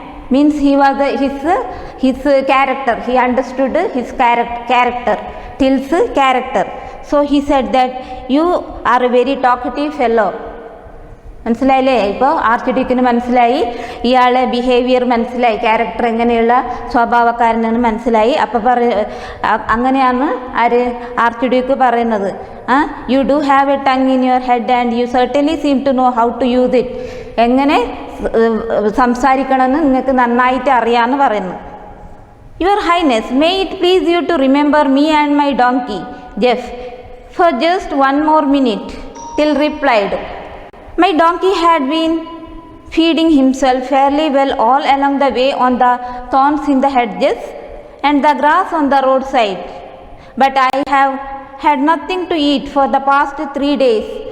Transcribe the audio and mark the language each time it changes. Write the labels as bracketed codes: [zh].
[en] Means he was his character. He understood his character, Till's character. So he said that you are a very talkative fellow. [ml] മനസ്സിലായില്ലേ? ഇപ്പോൾ ആർച്ച്ഡ്യൂക്കിന് മനസ്സിലായി ഇയാളെ behaviour മനസ്സിലായി, character എങ്ങനെയുള്ള സ്വഭാവക്കാരനെന്ന് മനസ്സിലായി. അപ്പോൾ അങ്ങനെയാണ് ആർച്ച്ഡ്യൂക്ക് പറയുന്നത്, [en] You do have a tongue in your head and you certainly seem to know how to use it. [ml] എങ്ങനെ സംസാരിക്കണമെന്ന് നിങ്ങൾക്ക് നന്നായിട്ട് അറിയാമെന്ന് പറയുന്നു. [en] Your highness, may it please you to remember me and my donkey Jeff for just one more minute. Till replied, my donkey had been feeding himself fairly well all along the way on the thorns in the hedges and the grass on the roadside. But I have had nothing to eat for the past 3 days.